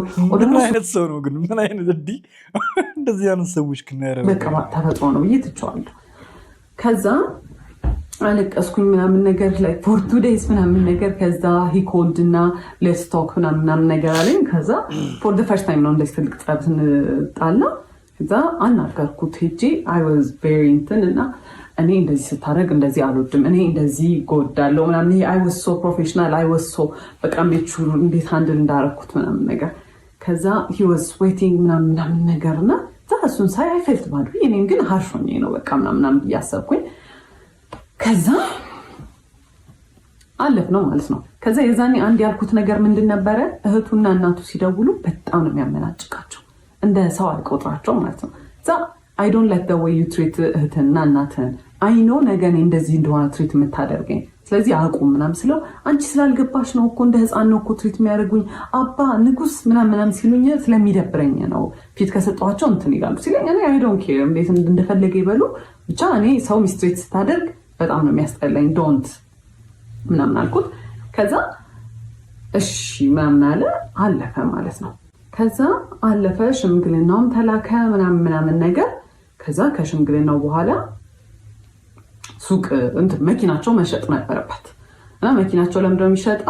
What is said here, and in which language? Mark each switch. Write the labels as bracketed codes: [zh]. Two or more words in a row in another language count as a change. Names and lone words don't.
[am] ምን አይነት ሰው ነው ግን? ምን አይነት እንደዚህ አይነት ሰዎች በቃ ተፈጥሮ ነው ብዬ ትቼዋለሁ። ከዛ አለቀስኩኝ ምናምን ነገር ላይ [en] for 2 days [am] ምናምን ነገር። ከዛ ሂኮልድ እና [en] let's talk [am] ምናምን ነገር አለኝ። ከዛ [en] for the first time [am] ነው እንደዚህ ትልቅ ጸብ ስንጣላ። ከዛ አናገርኩት ሄጄ [en] I was very [am] እንትን እና እኔ እንደዚህ ስታደርግ እንደዚህ አልወድም፣ እኔ እንደዚህ ጎዳለው ምናምን። ይሄ [en] I was so professional I was so [am] በቃ እንዴት ሃንድል እንዳረኩት ምናምን ነገር። ከዛ [en] he was waiting [am] ምናምን ነገር እና እሱን ሳይ [en] I felt bad። [am] እኔም ግን harsh ሆኜ ነው በቃ ምናምን እያሰብኩኝ። ከዛ አለፍ ነው ማለት ነው። ከዛ የዛኔ አንድ ያልኩት ነገር ምንድን ነበረ? እህቱና እናቱ ሲደውሉ በጣም ነው የሚያመናጭቃቸው፣ እንደ ሰው አልቆጥራቸው ማለት ነው። እዛ [en] I don't like the way you treat [am] እህትና እናትህን። [en] I know [am] ነገ እኔ እንደዚህ እንደሆነ ትሪት የምታደርገኝ ስለዚህ አቁም ምናምን ስለው አንቺ ስላልገባሽ ነው እኮ እንደ ህፃን ነው እኮ ትሪት የሚያደርጉኝ አባ ንጉስ ምናምን ሲሉኝ ስለሚደብረኝ ነው ፊት ከሰጠኋቸው እንትን ይላሉ ሲለኝ እኔ [en] I don't care [am] እንዴት እንደፈለገ ይበሉ ብቻ እኔ ሰው ሚስትሬት ስታደርግ በጣም ነው የሚያስጠላኝ ዶንት ምናምን አልኩት። ከዛ እሺ ምናምን አለ አለፈ ማለት ነው። ከዛ አለፈ ሽምግልናውም ተላከ ምናምን ነገር። ከዛ ከሽምግልናው በኋላ ሱቅ እንትን መኪናቸው መሸጥ ነበረበት እና መኪናቸው ለምንድን ነው የሚሸጠው?